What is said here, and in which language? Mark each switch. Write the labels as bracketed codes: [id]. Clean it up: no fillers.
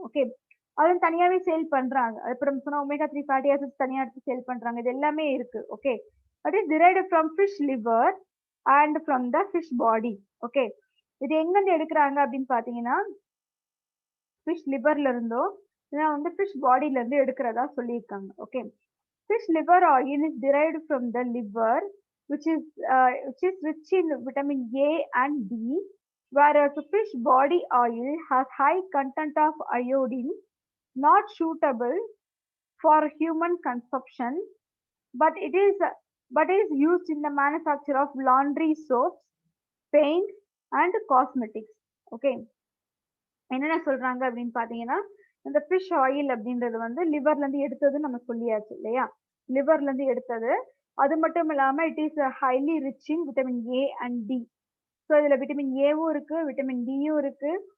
[ta] Okay, அது தனியாவே sale பண்றாங்க. அப்புறம் சொன்னா ஒமேகா 3 ஃபேட்டி ஆசிட்ஸ் தனியா எடுத்து சேல் பண்றாங்க. இது எல்லாமே இருக்கு. [en] Okay, that is derived from fish liver and from the fish body. [ta] Okay, இது எங்க இருந்து எடுக்கிறாங்க அப்படின்னு பாத்தீங்கன்னா ஃபிஷ் லிவர்ல இருந்தோ இல்லைன்னா வந்து ஃபிஷ் பாடியில இருந்து எடுக்கிறதா சொல்லியிருக்காங்க. [en] Okay, fish liver oil is derived from the liver, which is rich in vitamin A and D, whereas fish body oil has high content of iodine, not suitable for human consumption, but is used in the manufacture of laundry soaps, paints, and cosmetics. [ta] Okay, என்னென்ன சொல்றாங்க அப்படின்னு பாத்தீங்கன்னா இந்த fish oil அப்படின்றது வந்து லிவர்ல இருந்து எடுத்தது நம்ம சொல்லியாச்சு இல்லையா, லிவர்ல இருந்து எடுத்தது. அது மட்டும் இல்லாம [en] It is highly rich in vitamin A and D. [ta] So இதுல விட்டமின் ஏவும் இருக்கு, விட்டமின் டியும் இருக்கு.